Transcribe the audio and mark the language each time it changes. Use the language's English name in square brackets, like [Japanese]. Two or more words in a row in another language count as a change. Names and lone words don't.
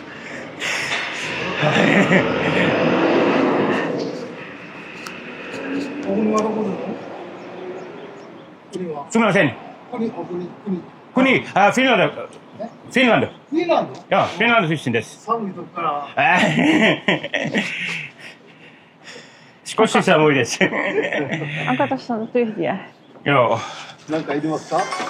[Japanese] お国はどこですか？国は。すみません。国。国、あ、フィンランド。フィンランド。フィンランド。いや、フィンランド出身です。寒いとこから。少し寒いです。 [Finnish] Onko tuossa tyhjiä? Joo. [Japanese] なんかいりますか？